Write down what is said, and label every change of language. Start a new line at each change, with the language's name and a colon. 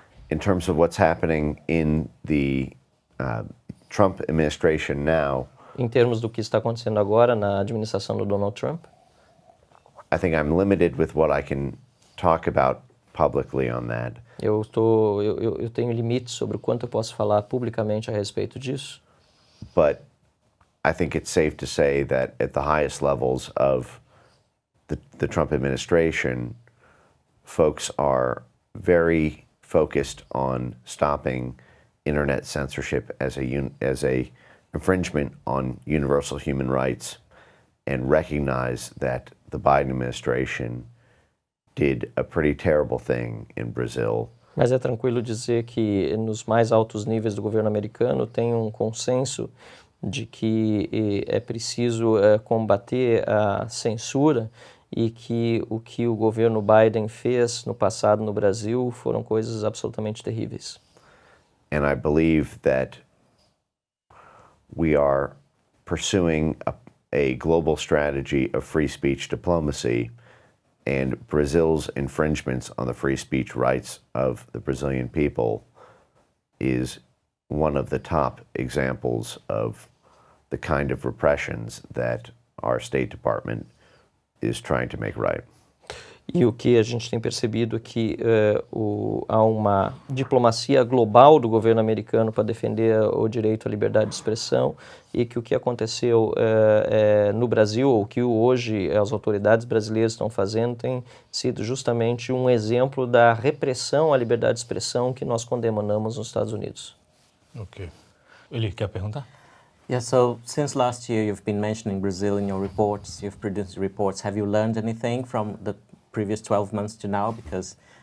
English: In terms of what's happening in the Trump administration now,
Portuguese: em termos do que está acontecendo agora na administração do Donald Trump,
English: I think I'm limited with what I can talk about publicly on that.
Portuguese: Eu tenho limites sobre o quanto eu posso falar publicamente a respeito disso.
English: But I think it's safe to say that at the highest levels of the Trump administration, folks are very focused on stopping internet censorship as a infringement on universal human rights and recognize that the Biden administration did a pretty terrible thing in Brazil.
Portuguese: Mas é tranquilo dizer que nos mais altos níveis do governo americano tem um consenso de que é preciso combater a censura e que o governo Biden fez no passado no Brasil foram coisas absolutamente terríveis.
English: And I believe that we are pursuing a global strategy of free speech diplomacy, and Brazil's infringements on the free speech rights of the Brazilian people is one of the top examples of the kind of repressions that our State Department is trying to make right.
Portuguese: E o que a gente tem percebido é que há uma diplomacia global do governo americano para defender o direito à liberdade de expressão e que o que aconteceu no Brasil, ou que hoje as autoridades brasileiras estão fazendo, tem sido justamente um exemplo da repressão à liberdade de expressão que nós condenamos nos Estados Unidos. Ok. Ele quer perguntar?
English: Yeah, so since last year you've been mentioning Brazil in your reports, you've produced reports. Have you learned anything from the previous 12 months to now? Because